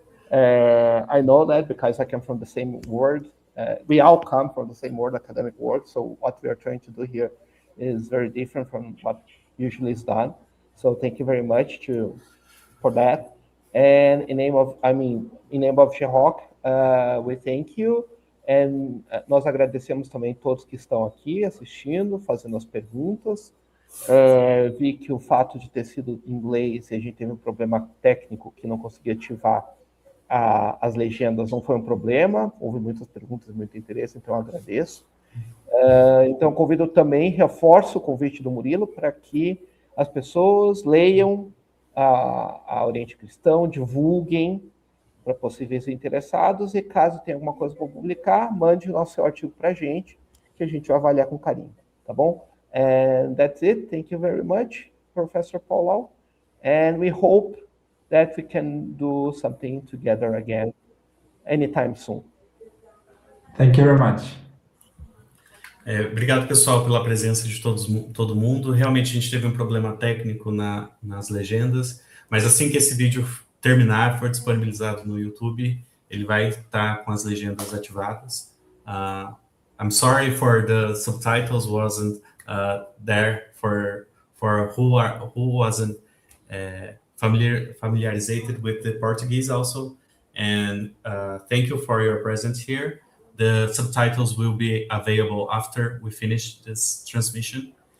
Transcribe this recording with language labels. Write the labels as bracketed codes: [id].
[en] I know that because I come from the same world. We all come from the same world, academic world. So what we are trying to do here is very different from what usually is done. So thank you very much for that. And in name of GEOC, we thank you. [pt] And nós agradecemos também todos que estão aqui assistindo, fazendo as perguntas. Vi que o fato de ter sido em inglês, e a gente teve um problema técnico que não conseguia ativar as legendas, não foi um problema. Houve muitas perguntas, muito interesse, então eu agradeço. Então convido também, reforço o convite do Murilo para que as pessoas leiam a Oriente Cristão, divulguem para possíveis interessados, e caso tenha alguma coisa para publicar, mande o nosso artigo para a gente, que a gente vai avaliar com carinho, tá bom? [en] And that's it. Thank you very much, Professor Paulau. And we hope that we can do something together again anytime soon. Thank you very much. [pt] Obrigado, pessoal, pela presença de todo mundo. Realmente a gente teve um problema técnico nas legendas, mas assim que esse vídeo terminar, for disponibilizado no YouTube, ele vai estar com as legendas ativadas. [en] I'm sorry for the subtitles wasn't there for who wasn't familiarized with the Portuguese also. And thank you for your presence here. The subtitles will be available after we finish this transmission.